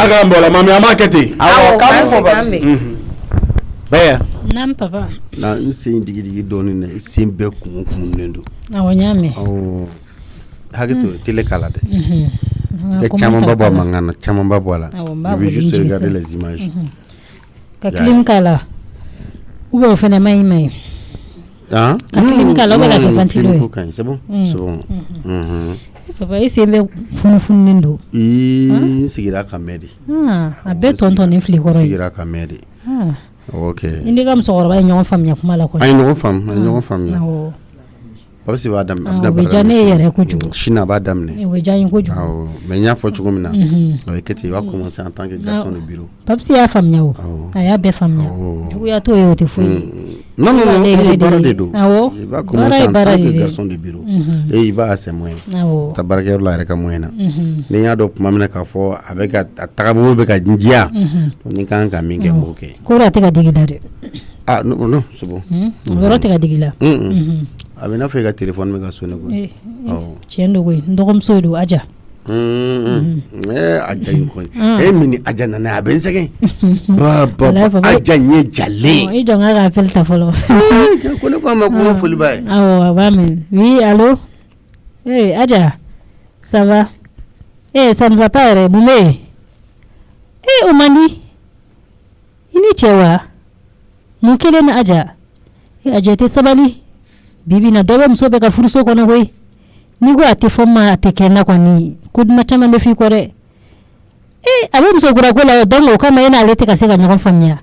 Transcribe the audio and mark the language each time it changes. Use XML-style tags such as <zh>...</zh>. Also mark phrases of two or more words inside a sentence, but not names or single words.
<bm>a k'an bɛn o la mami a m'a kɛ ten awɔ k'an fɔ papisi bɛɛ Naam papa. Na n sen digi dɔɔni na i sen bɛɛ kumunen don. Awɔ n y'a mɛn. Hakɛ to télé k'a la dɛ. Caman ba bɔ a mankan na caman ba bɔ a la.</bm> <fr>I veux juste regarder les images.</fr> <bm>Ka clim k'a la ou bien o fɛnɛ ma ɲi ma ɲi. Ka clim k'a la ou bien ka kɛ ventilo ye.</bm> <fr>C'est bon. C'est bon.</fr> <bm>Papa i sen bɛ funufununen don. N sigira ka mɛn de. A bɛɛ tɔntɔnnen filɛ i kɔrɔ ye. Sigira ka mɛn de. Ok. I ni ka musokɔrɔba ye ɲɔgɔn faamuya kuma la kɔni. An ye ɲɔgɔn faamuya. Papisi b'a daminɛ. O bɛ diya ne ye yɛrɛ kojugu. Sini a b'a daminɛ. O bɛ diya n ye kojugu. Mais n y'a fɔ cogo min na. O ye kɛ ten i b'a commencer</bm> <fr>en tant que garçon de bureau.</fr> <bm>Papisi y'a faamuya o. A y'a bɛɛ faamuya. Juguya t'o ye o tɛ foyi ye. Non, baara de don. Awɔ. I b'a commencer</bm> <fr>en tant que garçon de bureau. Et il va à ses moyens.</fr> <bm>Awɔ. Ta baarakɛyɔrɔ la a yɛrɛ ka moyen na. Ni n y'a dɔn tuma min na k'a fɔ a bɛ ka a tagabolo bɛ ka diya. Ni kan ka min kɛ n b'o kɛ. K'o a tɛ ka digi la dɛ.</bm> <fr>Ah non, c'est bon.</fr> <bm>O yɔrɔ tɛ ka digi la. A bɛ n'a fɔ i ka téléphone bɛ ka sonné koyi. Tiɲɛ don koyi n dɔgɔmuso don Aja. Aja in kɔni e min ni Aja nana a bɛ n sɛgɛn. Aja ɲɛ jalen. I jɔ n ka ka appel ta fɔlɔ. Ko ne ko a ma ko n ka foli b'a ye. Awɔ a b'a mɛn.</bm> <fr>Oui allô. Aja ça va. Ça ne va pas</fr> <bm>yɛrɛ mun bɛ yen. O man di. I ni cɛ wa. Mun kelen na Aja. Aja tɛ sabali. Bibi na dɔ bɛ muso bɛ ka furuso kɔnɔ koyi. Ni ko a tɛ fɔ ma a tɛ kɛ na kɔni ko duma caman bɛ f'i kɔ dɛ. A bɛ muso kura ko la donc o kama e n'ale tɛ ka se ka ɲɔgɔn faamuya.</bm>